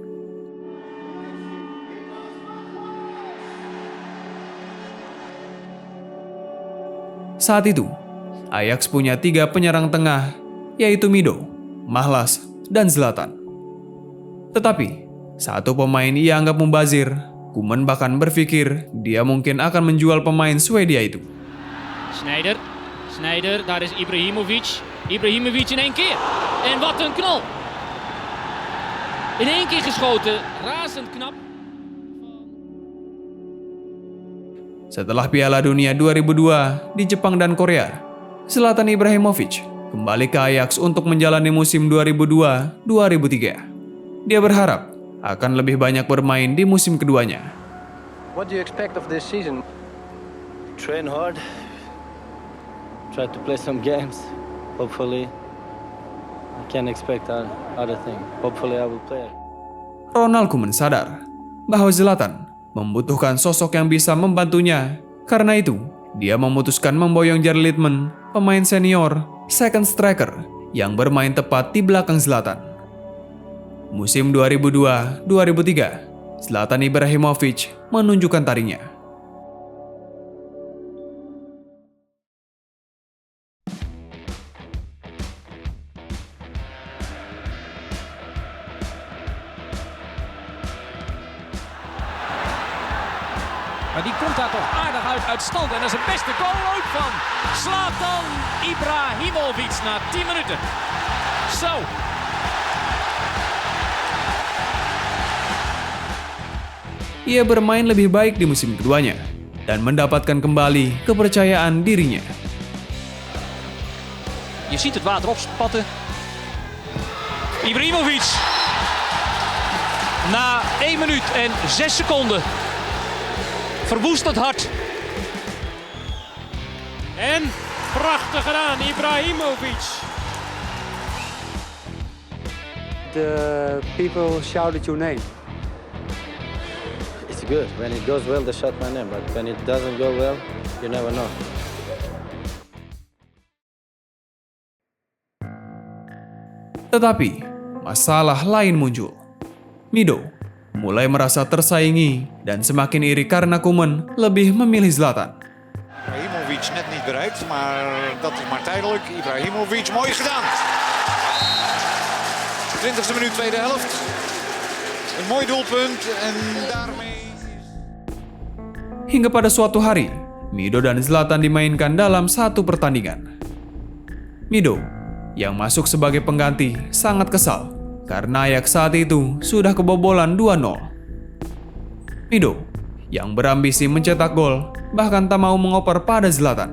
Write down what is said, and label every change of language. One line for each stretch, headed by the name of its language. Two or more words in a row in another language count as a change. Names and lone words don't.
Indonesian: Saat itu, Ajax punya 3 penyerang tengah, yaitu Mido, Mahlas, dan Zlatan. Tetapi, satu pemain ia anggap mubazir. Koeman bahkan berpikir dia mungkin akan menjual pemain Swedia itu.
Dutch: Sneijder, daar is Ibrahimovic. Ibrahimovic in één keer. En wat een knal. In één keer geschoten, razend knap.
Indonesian: Setelah Piala Dunia 2002 di Jepang dan Korea, Zlatan Ibrahimovic kembali ke Ajax untuk menjalani musim 2002-2003. Dia berharap akan lebih banyak bermain di musim keduanya.
English: What do you expect of this season? Train hard. Try to play some games. Hopefully, I can expect other thing. Hopefully, I will play.
Indonesian: Ronald Koeman sadar bahwa Zlatan membutuhkan sosok yang bisa membantunya. Karena itu, dia memutuskan memboyong Jari Litmanen, pemain senior,
English: second striker
Indonesian: yang bermain tepat di belakang Zlatan. Musim 2002-2003, Zlatan Ibrahimovic menunjukkan taringnya.
Dutch: Maar die komt daar toch aardig uit stand. En dat is het beste goal ook van Zlatan Ibrahimovic na 10 minuten. Zo.
Indonesian: Ia bermain lebih baik di musim keduanya dan mendapatkan kembali kepercayaan dirinya.
Dutch: Je ziet het water opspatten. Ibrahimovic. Na 1 minuut en 6 seconden. Verwoest het hart. En prachtig gedaan, Ibrahimovic.
English: The people shouted your name. It's good. When it goes well, they shout my name. But when it doesn't go well, you never know.
Indonesian: Tetapi, masalah lain muncul. Mido mulai merasa tersaingi dan semakin iri karena Koeman lebih memilih Zlatan.
Dutch: Ibrahimovic net niet bereikt, maar dat is maar tijdelijk. Ibrahimovic, mooi gedaan. 20e minuut, tweede helft. Een mooi doelpunt en daarmee...
Indonesian: Hingga pada suatu hari, Mido dan Zlatan dimainkan dalam satu pertandingan. Mido, yang masuk sebagai pengganti, sangat kesal karena Ajax saat itu sudah kebobolan 2-0. Mido, yang berambisi mencetak gol, bahkan tak mau mengoper pada Zlatan.